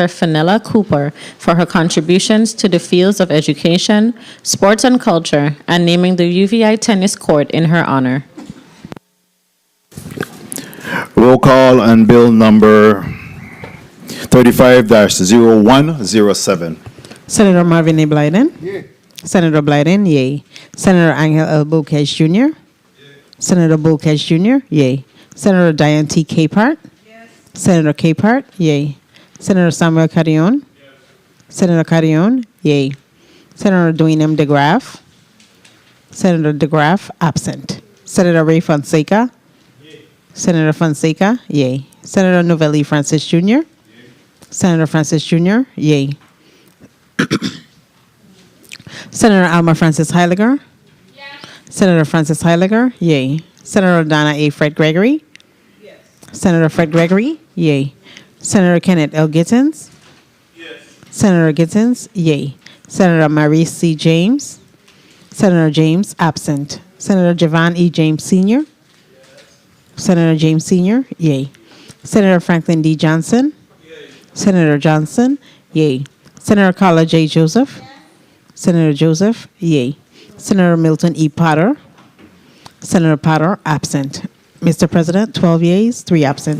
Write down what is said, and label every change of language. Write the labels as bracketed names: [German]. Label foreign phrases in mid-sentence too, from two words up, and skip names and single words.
[English] Fenella Cooper for her contributions to the fields of education, sports and culture, and naming the UVI tennis court in her honor. Roll call on bill number 35-0107. Senator Marvin A. Blyden? Senator Blyden, yay. Senator Angel L. Bocage Jr.? Senator Bocage Jr., yay. Senator Diane T. Capehart? Senator Capehart, yay. Senator Samuel Carrion? Senator Carrion, yay. Senator Dwayne M. DeGraff? Senator DeGraff, absent. Senator Ray Fonseca? Senator Fonseca, yay. Senator Novelli Francis Jr.? Senator Francis Jr., yay. Senator Alma Francis Heiliger? Senator Francis Heiliger, yay. Senator Donna A. Fred Gregory? Senator Fred Gregory, yay. Senator Kenneth L. Gittens? Senator Gittens, yay. Senator Maurice C. James? Senator James, absent. Senator Javon E. James Sr.? Senator James Sr., yay. Senator Franklin D. Johnson? Senator Johnson, yay. Senator Carla J. Joseph? Senator Joseph, yay. Senator Milton E. Potter? Senator Potter, absent. Mr. President, 12 yeas, 3 absent.